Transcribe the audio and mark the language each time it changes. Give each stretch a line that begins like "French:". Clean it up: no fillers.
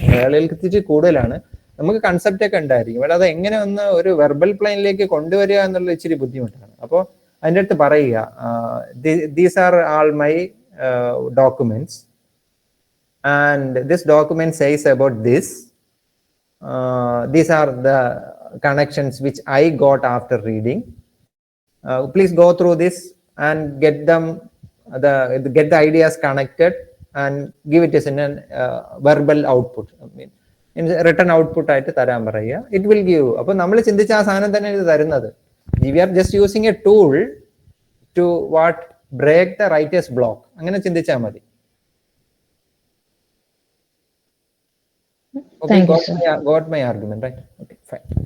Malayalam: മലയാളികൾക്ക് ഇത്തിരി കൂടുതലാണ്. നമുക്ക് കൺസെപ്റ്റ് ഒക്കെ ഉണ്ടായിരിക്കും, പക്ഷെ അത് എങ്ങനെ ഒന്ന് ഒരു വെർബൽ പ്ലെയിനിലേക്ക് കൊണ്ടുവരിക എന്നുള്ള ഇച്ചിരി ബുദ്ധിമുട്ടാണ്. അപ്പോൾ അതിൻ്റെ അടുത്ത് പറയുക,
English: These are all my documents and this document says about this. These are the connections which I got after reading. Please go through this and get the ideas connected and give it as in a verbal output. I mean, in written output
Malayalam: ആയിട്ട് തരാൻ പറയുക.
English: It will give.
Malayalam: അപ്പോൾ നമ്മൾ ചിന്തിച്ച ആ സാധനം തന്നെ ഇത് തരുന്നത്.
English: We are just using a tool to break the writer's block.
Malayalam: അങ്ങനെ ചിന്തിച്ചാൽ മതി.
English: Okay, got my argument, right? Okay, fine.